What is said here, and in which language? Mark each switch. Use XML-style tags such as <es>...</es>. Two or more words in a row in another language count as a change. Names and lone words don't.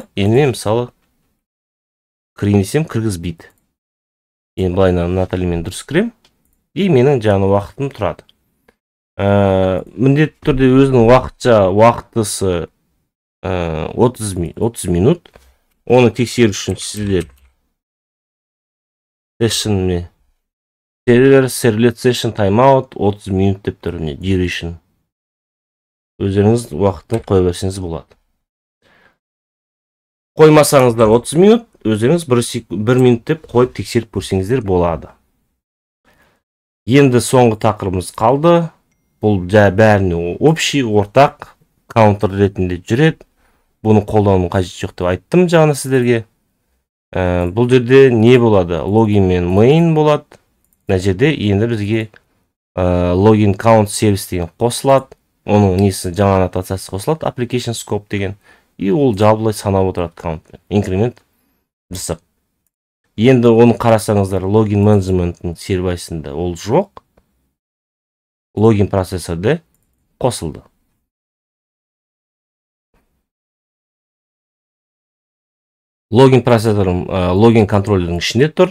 <kk>Енді мен мысалы кірейін десем кіргізбейді. Енді былайынан Наталимен дұрыс кірем. И менің жаңа уақытым тұрады. Міндетті түрде өзінің уақытысы 30 минут. Оны тексеру үшін сіздер</kk> <en>servlet session timeout</en> <kk>30 минут деп тұр. Duration. Өздеріңіз уақытын қоя берсеңіз болады. Қоймасаңыздар 30 минут, өздеріңіз 1 минут деп қойып тексеріп көрсеңіздер болады. Енді соңғы тақырыбымыз қалды. Бұл бәріне общий, ортақ, counter ретінде жүреді. Бұны қолдану қажет жоқ деп айттым жаңа сіздерге. Бұл жерде не болады? Login мен main болады. Мына жерде енді бізге</kk> <en>login count service</en> <kk>деген қосылады. Оның несі жаңа аннотациясы қосылады.</kk> <en>Application scope</en> <kk>деген. И ол жалпылай санап отырады count. Increment жасап. Енді оны қарасаңыздар</kk> <en>login management'ның</en> <kk>сервисінде ол жоқ. Login процессорде қосылды. Login процессорым login контроллердің ішінде тұр.</kk>